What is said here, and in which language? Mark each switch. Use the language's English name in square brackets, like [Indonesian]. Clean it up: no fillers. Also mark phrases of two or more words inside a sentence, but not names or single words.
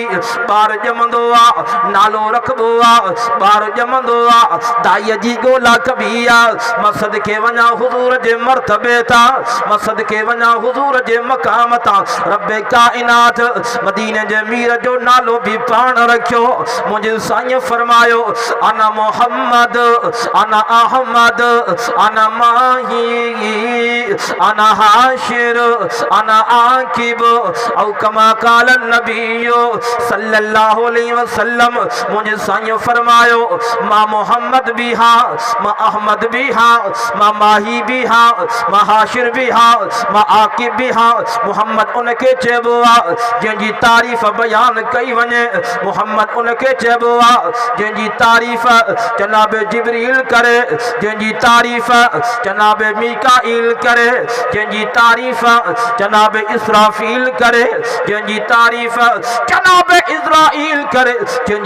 [Sindhi] ॿार ॼमंदो आ नालो रखबो आ, ॿार ॼमंदो आ दाईअ जी ॻोल्हा कबी आ। मां सदके वञा हुजूर जे मर्तबे ता, मां सदके वञा हुजूर जे मकाम ता। रब काइनात मदीने जे मीर जो नालो भी पाण रखियो। मुंहिंजे साईं फरमायो [Arabic] أنا محمد أنا أحمد أنا الماحي أنا الحاشر أنا العاقب أو كما قال النبي صلى الله عليه وسلم. [Sindhi] मुंहिंजे साईं फरमायो मां मोहम्मद भी हा, मां अहमद भी हा, मां माही भी हा, मां हाशिर भी हा, मां आकिब भी हा। मोहम्मद उनके चइबो आहे जंहिंजी तारीफ़ बयान कई वञे। मोहम्मद उनके चइबो आहे जंहिंजी तारीफ़ जनाब जिब्रील करे, जंहिंजी तारीफ़ जनाब मीकाईल करे, जंहिंजी तारीफ़ जनाब इसराफील करे, जंहिंजी तारीफ़ जनाब इज़राइल करे, जंहिंजी